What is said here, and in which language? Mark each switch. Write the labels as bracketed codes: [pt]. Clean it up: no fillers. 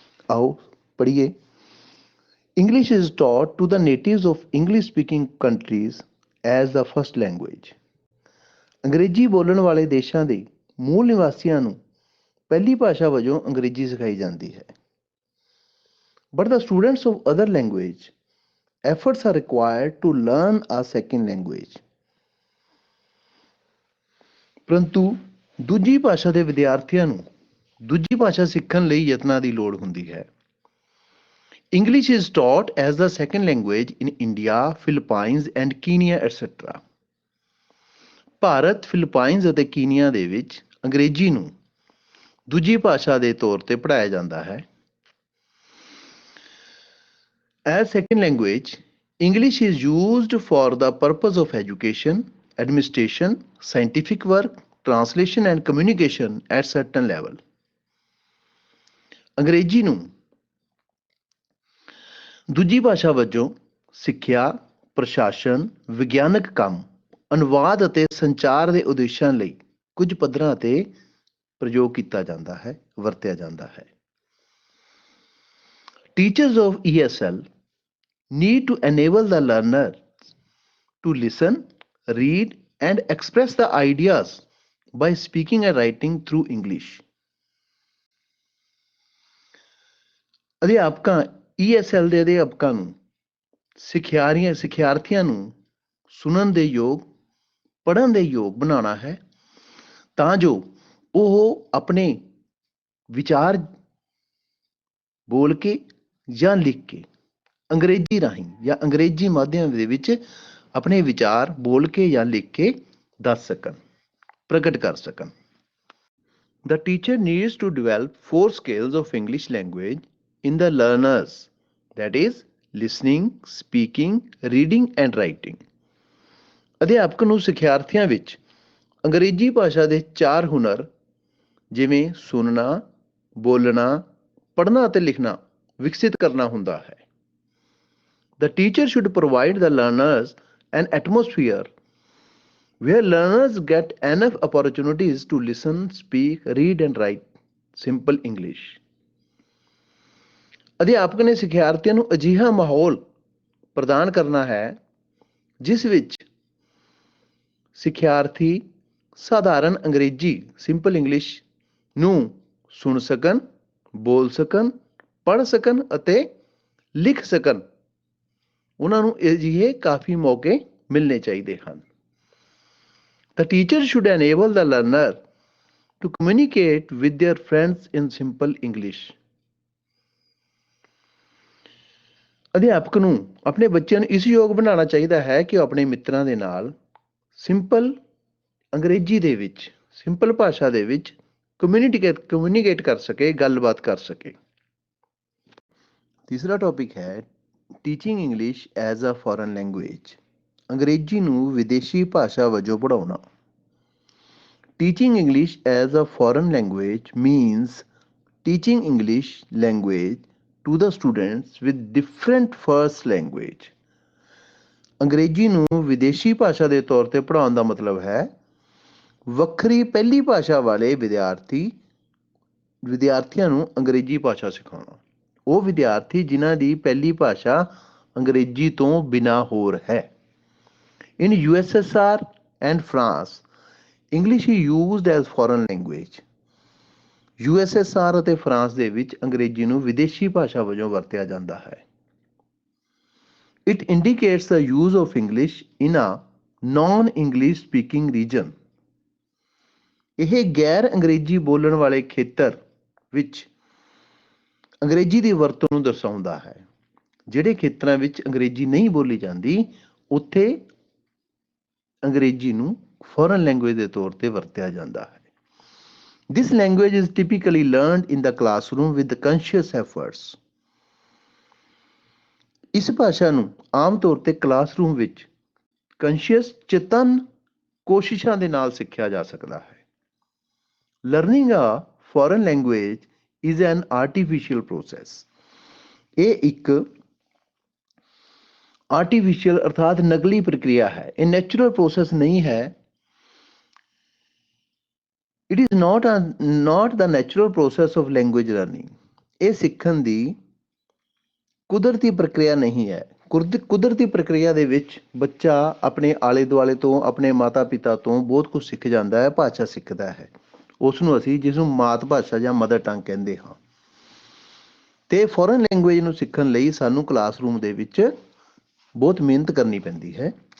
[pa] ਆਓ ਪੜ੍ਹੀਏ। [en] English is taught to the natives of English speaking countries as the first language. [pa] ਅੰਗਰੇਜ਼ੀ ਬੋਲਣ ਵਾਲੇ ਦੇਸ਼ਾਂ ਦੇ ਮੂਲ ਨਿਵਾਸੀਆਂ ਨੂੰ ਪਹਿਲੀ ਭਾਸ਼ਾ ਵਜੋਂ ਅੰਗਰੇਜ਼ੀ ਸਿਖਾਈ ਜਾਂਦੀ ਹੈ। [en] But the students of other language efforts are required to learn a second language. [pa] ਪਰੰਤੂ ਦੂਜੀ ਭਾਸ਼ਾ ਦੇ ਵਿਦਿਆਰਥੀਆਂ ਨੂੰ ਦੂਜੀ ਭਾਸ਼ਾ ਸਿੱਖਣ ਲਈ ਯਤਨਾਂ ਦੀ ਲੋੜ ਹੁੰਦੀ ਹੈ। [en] English is taught as the second language in India, Philippines and Kenya etc. [pa] Bharat, ਫਿਲੀਪਾਈਨਜ਼ ਅਤੇ ਕੀਨੀਆ ਦੇ ਵਿੱਚ ਅੰਗਰੇਜ਼ੀ ਨੂੰ ਦੂਜੀ ਭਾਸ਼ਾ ਦੇ ਤੌਰ 'ਤੇ ਪੜ੍ਹਾਇਆ ਜਾਂਦਾ ਹੈ। [en] As second language, English is used for the purpose of education, administration, scientific work, translation and communication at certain level. [pa] ਅੰਗਰੇਜ਼ੀ ਨੂੰ ਦੂਜੀ ਭਾਸ਼ਾ ਵਜੋਂ ਸਿੱਖਿਆ, ਪ੍ਰਸ਼ਾਸਨ, ਵਿਗਿਆਨਕ ਕੰਮ, ਅਨੁਵਾਦ ਅਤੇ ਸੰਚਾਰ ਦੇ ਉਦੇਸ਼ਾਂ ਲਈ ਕੁਝ ਪੱਧਰਾਂ ਤੇ ਪ੍ਰਯੋਗ ਕੀਤਾ ਜਾਂਦਾ ਹੈ, ਵਰਤਿਆ ਜਾਂਦਾ ਹੈ। [en] Teachers of ESL need to enable the learner to listen, read, and express the ideas by speaking and writing through English. [pa] ਅਧਿਆਪਕਾਂ ESL ਦੇ ਅਧਿਆਪਕਾਂ ਨੂੰ ਸਿੱਖਿਆਰਥੀਆਂ ਨੂੰ ਸੁਣਨ ਦੇ ਯੋਗ, ਪੜ੍ਹਨ ਦੇ ਯੋਗ ਬਣਾਉਣਾ ਹੈ ਤਾਂ ਜੋ ਉਹ ਆਪਣੇ ਵਿਚਾਰ ਬੋਲ ਕੇ ਜਾਂ ਲਿਖ ਕੇ ਅੰਗਰੇਜ਼ੀ ਰਾਹੀਂ ਜਾਂ ਅੰਗਰੇਜ਼ੀ ਮਾਧਿਅਮ ਦੇ ਵਿੱਚ ਆਪਣੇ ਵਿਚਾਰ ਬੋਲ ਕੇ ਜਾਂ ਲਿਖ ਕੇ ਦੱਸ ਸਕਣ, ਪ੍ਰਗਟ ਕਰ ਸਕਣ। [en] The teacher needs to develop 4 skills of English language in the learners, that is listening, speaking, reading and writing. [pa] ਅਧਿਆਪਕ ਨੂੰ ਸਿੱਖਿਆਰਥੀਆਂ ਵਿੱਚ ਅੰਗਰੇਜ਼ੀ ਭਾਸ਼ਾ ਦੇ 4 ਹੁਨਰ ਜਿਵੇਂ ਸੁਣਨਾ, ਬੋਲਣਾ, ਪੜ੍ਹਨਾ ਅਤੇ ਲਿਖਣਾ ਵਿਕਸਿਤ ਕਰਨਾ ਹੁੰਦਾ ਹੈ। [en] The teacher should provide the learners an atmosphere where learners get enough opportunities to listen, speak, read and write simple English. [pa] ਅਧਿਆਪਕ ਨੇ ਸਿੱਖਿਆਰਥੀਆਂ ਨੂੰ ਅਜਿਹਾ ਮਾਹੌਲ ਪ੍ਰਦਾਨ ਕਰਨਾ ਹੈ ਜਿਸ ਵਿੱਚ ਸਿੱਖਿਆਰਥੀ ਸਾਧਾਰਨ ਅੰਗਰੇਜ਼ੀ [en] simple English [pa] ਨੂੰ ਸੁਣ ਸਕਣ, ਬੋਲ ਸਕਣ, ਪੜ੍ਹ ਸਕਣ ਅਤੇ ਲਿਖ ਸਕਣ। ਉਹਨਾਂ ਨੂੰ ਅਜਿਹੇ ਕਾਫੀ ਮੌਕੇ ਮਿਲਣੇ ਚਾਹੀਦੇ ਹਨ। [en] The teacher should enable the learner to communicate with their friends in simple English. [pa] ਅਧਿਆਪਕ ਨੂੰ ਆਪਣੇ ਬੱਚਿਆਂ ਨੂੰ ਇਸ ਯੋਗ ਬਣਾਉਣਾ ਚਾਹੀਦਾ ਹੈ ਕਿ ਉਹ ਆਪਣੇ ਮਿੱਤਰਾਂ ਦੇ ਨਾਲ ਸਿੰਪਲ ਅੰਗਰੇਜ਼ੀ ਦੇ ਵਿੱਚ, ਸਿੰਪਲ ਭਾਸ਼ਾ ਦੇ ਵਿੱਚ ਕਮਿਊਨੀਕੇਟ ਕਰ ਸਕੇ, ਗੱਲਬਾਤ ਕਰ ਸਕੇ। ਤੀਸਰਾ ਟੌਪਿਕ ਹੈ [en] Teaching English as a foreign language. [pa] ਅੰਗਰੇਜ਼ੀ ਨੂੰ ਵਿਦੇਸ਼ੀ ਭਾਸ਼ਾ ਵਜੋਂ ਪੜ੍ਹਾਉਣਾ। [en] Teaching English as a foreign language means teaching English language to the students with different first language. [pa] ਅੰਗਰੇਜ਼ੀ ਨੂੰ ਵਿਦੇਸ਼ੀ ਭਾਸ਼ਾ ਦੇ ਤੌਰ ਤੇ ਪੜ੍ਹਾਉਣ ਦਾ ਮਤਲਬ ਹੈ ਵੱਖਰੀ ਪਹਿਲੀ ਭਾਸ਼ਾ ਵਾਲੇ ਵਿਦਿਆਰਥੀਆਂ ਨੂੰ ਅੰਗਰੇਜ਼ੀ ਭਾਸ਼ਾ ਸਿਖਾਉਣਾ। ਉਹ ਵਿਦਿਆਰਥੀ ਜਿਨ੍ਹਾਂ ਦੀ ਪਹਿਲੀ ਭਾਸ਼ਾ ਅੰਗਰੇਜ਼ੀ ਤੋਂ ਬਿਨਾਂ ਹੋਰ ਹੈ। [en] In USSR and France, English is used as foreign language. [pa] USSR ਅਤੇ ਫਰਾਂਸ ਦੇ ਵਿੱਚ ਅੰਗਰੇਜ਼ੀ ਨੂੰ ਵਿਦੇਸ਼ੀ ਭਾਸ਼ਾ ਵਜੋਂ ਵਰਤਿਆ ਜਾਂਦਾ ਹੈ। [en] It indicates the use of English in a non-English speaking region. [pa] ਇਹ ਗੈਰ ਅੰਗਰੇਜ਼ੀ ਬੋਲਣ ਵਾਲੇ ਖੇਤਰ ਵਿੱਚ ਅੰਗਰੇਜ਼ੀ ਦੀ ਵਰਤੋਂ ਨੂੰ ਦਰਸਾਉਂਦਾ ਹੈ। ਜਿਹੜੇ ਖੇਤਰਾਂ ਵਿੱਚ ਅੰਗਰੇਜ਼ੀ ਨਹੀਂ ਬੋਲੀ ਜਾਂਦੀ ਉੱਥੇ ਅੰਗਰੇਜ਼ੀ ਨੂੰ ਫੋਰਨ ਲੈਂਗੁਏਜ ਦੇ ਤੌਰ ਤੇ ਵਰਤਿਆ ਜਾਂਦਾ ਹੈ। [en] This language is typically learned in the classroom with conscious efforts. [pa] ਇਸ ਭਾਸ਼ਾ ਨੂੰ ਆਮ ਤੌਰ ਤੇ ਕਲਾਸਰੂਮ ਵਿੱਚ ਚੇਤਨ ਕੋਸ਼ਿਸ਼ਾਂ ਦੇ ਨਾਲ ਸਿੱਖਿਆ ਜਾ ਸਕਦਾ ਹੈ। [en] Learning a foreign language is an artificial process. [pa] ਇਹ ਇੱਕ ਆਰਟੀਫਿਸ਼ੀਅਲ ਅਰਥਾਤ ਨਕਲੀ ਪ੍ਰਕਿਰਿਆ ਹੈ। ਇਹ ਨੈਚੁਰਲ ਪ੍ਰੋਸੈਸ ਨਹੀਂ ਹੈ। [en] It is not the natural process of language learning. [pa] ਇਹ ਸਿੱਖਣ ਦੀ ਕੁਦਰਤੀ ਪ੍ਰਕਿਰਿਆ ਨਹੀਂ ਹੈ। ਕੁਦਰਤੀ ਪ੍ਰਕਿਰਿਆ ਦੇ ਵਿੱਚ ਬੱਚਾ ਆਪਣੇ ਆਲੇ ਦੁਆਲੇ ਤੋਂ, ਆਪਣੇ ਮਾਤਾ ਪਿਤਾ ਤੋਂ ਬਹੁਤ ਕੁਝ ਸਿੱਖ ਜਾਂਦਾ ਹੈ, ਭਾਸ਼ਾ ਸਿੱਖਦਾ ਹੈ। ਉਸ ਨੂੰ ਅਸੀਂ ਜਿਸ ਨੂੰ ਮਾਤ ਭਾਸ਼ਾ ਜਾਂ ਮਦਰ ਟੰਗ ਕਹਿੰਦੇ ਹਾਂ। ਤੇ ਫੋਰਨ ਲੈਂਗੁਏਜ ਨੂੰ ਸਿੱਖਣ ਲਈ ਸਾਨੂੰ ਕਲਾਸਰੂਮ ਦੇ ਵਿੱਚ ਬਹੁਤ ਮਿਹਨਤ ਕਰਨੀ ਪੈਂਦੀ ਹੈ।